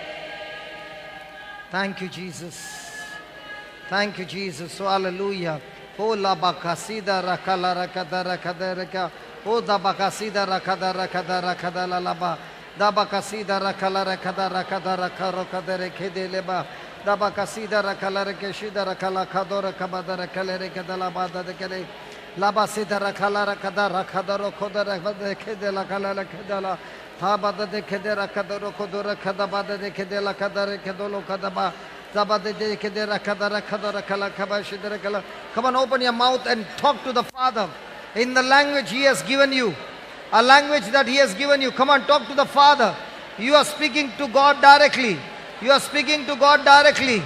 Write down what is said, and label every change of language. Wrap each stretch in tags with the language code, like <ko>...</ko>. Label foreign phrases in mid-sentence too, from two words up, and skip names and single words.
<en>Thank you, Jesus. Thank you, Jesus. So, hallelujah. Oh la bakasida rakala rakada rakada raka. Oh da bakasida rakada rakada rakada la laba. Da bakasida rakala rakada rakada rakara rakada rekede leba. Da bakasida rakala rekeshida rakala kadora kabada rakale rekada la bada dekele. Laba sida rakala rakada rakada rokoda rakada rekede la kala rakada la. Ta bada dekede rakada rokoda rakada bada dekede la kada rekedolo kadaba. Come on, open your mouth and talk to the Father in the language He has given you. A language that He has given you. Come on, talk to the Father. You are speaking to God directly. You are speaking to God directly.</en>